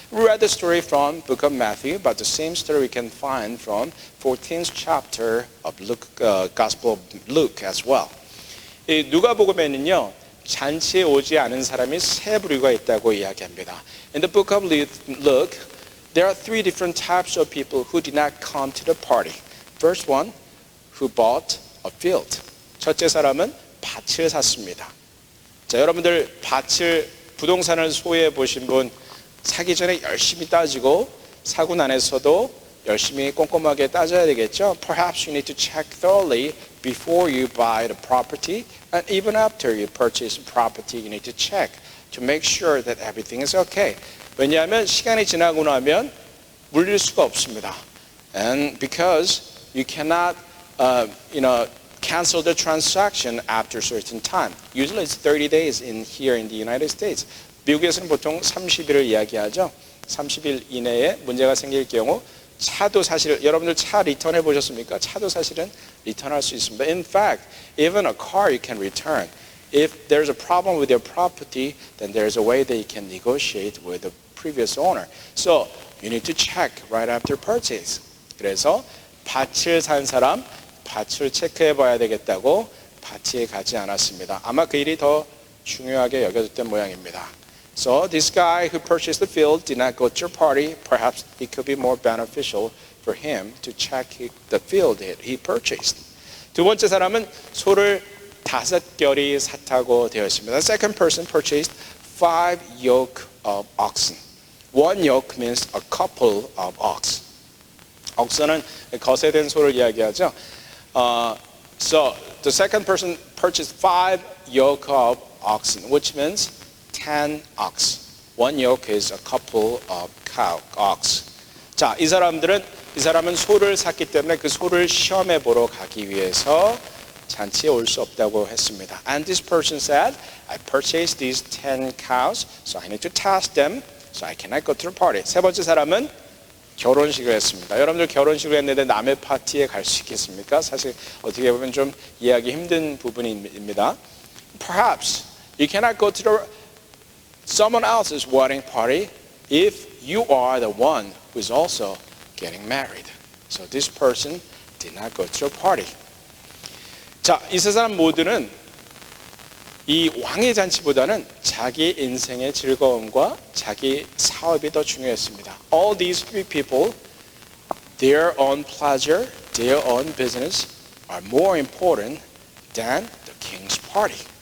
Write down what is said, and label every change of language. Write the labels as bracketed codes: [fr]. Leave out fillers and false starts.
[en] We read the story from book of Matthew, but the same story we can find from 14th chapter of Luke, Gospel of Luke as well. [ko] 이 누가복음에는요 잔치에 오지 않은 사람이 세 부류가 있다고 이야기합니다. [en] In the book of Luke, there are three different types of people who did not come to the party. First one, who bought a field. [ko] 첫째 사람은 밭을 샀습니다. 자, 여러분들 부동산을 소유해 보신 분 사기 전에 열심히 따지고 사고 난에서도 열심히 꼼꼼하게 따져야 되겠죠. [en] Perhaps you need to check thoroughly before you buy the property and even after you purchase the property you need to check to make sure that everything is okay. [ko] 왜냐하면 시간이 지나고 나면 물릴 수가 없습니다. [en] And because you cannot cancel the transaction after a certain time. Usually it's 30 days here in the United States. [ko] 미국에서는 보통 30일을 이야기하죠. 30일 이내에 문제가 생길 경우 차도 사실 여러분들 차 리턴해 보셨습니까? 차도 사실은 리턴할 수 있습니다. [en] In fact, even a car you can return. If there's a problem with your property, then there's a way that you can negotiate with the previous owner. So you need to check right after purchase. [ko] 그래서 밭을 산 사람 밭을 체크해 봐야 되겠다고 밭에 가지 않았습니다. 아마 그 일이 더 중요하게 여겨졌던 모양입니다. [en] So this guy who purchased the field did not go to your party. Perhaps it could be more beneficial for him to check the field that he purchased. [ko] 두 번째 사람은 소를 5결이 샀다고 되어 있습니다. [en] The second person purchased 5 yoke of oxen. One yoke means a couple of ox. [ko] 억선은 거세된 소를 이야기하죠. [en] So the second person purchased 5 yoke of oxen, which means 10 ox. One yoke is a couple of ox. [ko] 자, 이 사람은 소를 샀기 때문에 그 소를 시험해 보러 가기 위해서 잔치에 올 수 없다고 했습니다. [en] And this person said, I purchased these 10 cows, so I need to test them, so I cannot go to the party. [ko] 세 번째 사람은 결혼식을 했습니다. 여러분들 결혼식을 했는데 남의 파티에 갈 수 있겠습니까? 사실 어떻게 보면 좀 이해하기 힘든 부분입니다. [en] Perhaps you cannot go to someone else's wedding party if you are the one who is also getting married. So this person did not go to a party. [ko] 자, 이 세 사람 모두는 이 왕의 잔치보다는 자기 인생의 즐거움과 자기 사업이 더 중요했습니다. [en] All these three people, their own pleasure, their own business are more important than the king's party.